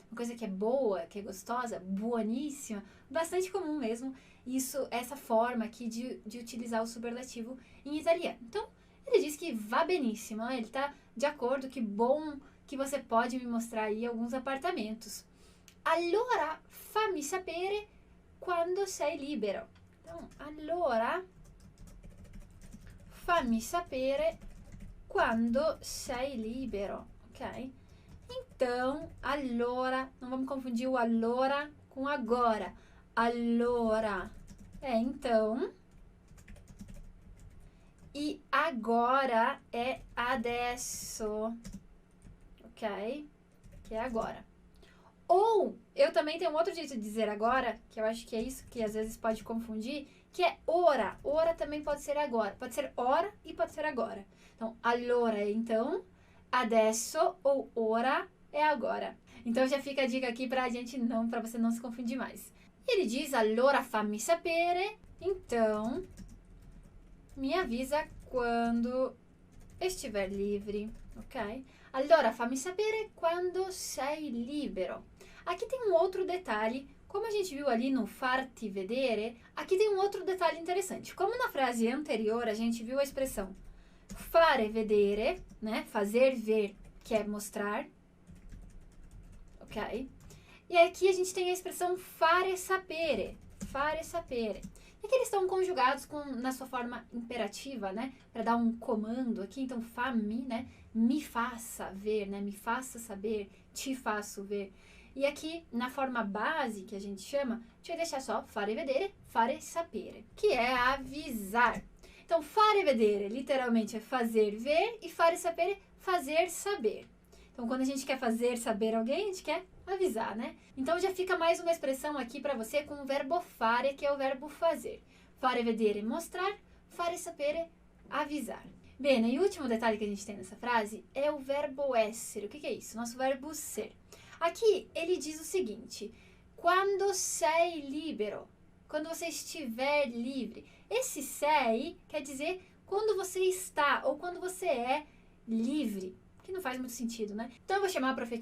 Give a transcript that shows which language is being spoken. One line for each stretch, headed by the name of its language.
Portuguese: Uma coisa que é boa, que é gostosa, buonissima. Bastante comum mesmo isso, essa forma aqui de utilizar o superlativo em italiano. Então, ele diz que
Italian: va benissimo,
Portuguese: né? Ele tá de acordo, que bom que você pode me mostrar aí alguns apartamentos.
Italian: Allora fammi sapere quando sei libero.
Portuguese: Então,
Italian: allora fammi sapere quando sei libero, ok?
Portuguese: Então, allora, não vamos confundir o allora com agora. Allora é então, e agora é adesso, ok? Que é agora. Ou, eu também tenho um outro jeito de dizer agora, que eu acho que é isso que às vezes pode confundir, que é ora. Ora também pode ser agora. Pode ser ora e pode ser agora. Então, allora é então, adesso ou ora é agora. Então já fica a dica aqui pra você não se confundir mais. Ele diz,
Italian: allora fammi sapere,
Portuguese: então me avisa quando estiver livre, ok?
Italian: Allora fammi sapere quando sei libero.
Portuguese: Aqui tem um outro detalhe, como a gente viu ali no farti vedere, aqui tem um outro detalhe interessante. Como na frase anterior a gente viu a expressão fare vedere, né? Fazer ver, que é mostrar, ok? E aqui a gente tem a expressão fare sapere, fare sapere. E aqui eles estão conjugados na sua forma imperativa, né? Para dar um comando aqui, então fammi, né? Me faça ver, né? Me faça saber, te faço ver. E aqui, na forma base, que a gente chama, a gente vai deixar só fare vedere, fare sapere, que é avisar. Então, fare vedere, literalmente, é fazer ver, e fare sapere, fazer saber. Então, quando a gente quer fazer saber alguém, a gente quer avisar, né? Então, já fica mais uma expressão aqui para você com o verbo fare, que é o verbo fazer. Fare vedere, mostrar, fare sapere, avisar. Bene, e o último detalhe que a gente tem nessa frase é o verbo essere. O que é isso? Nosso verbo ser. Aqui, ele diz o seguinte,
Italian: quando sei libero,
Portuguese: quando você estiver livre. Esse sei quer dizer quando você está ou quando você é livre, que não faz muito sentido, né? Então eu vou chamar a Prof.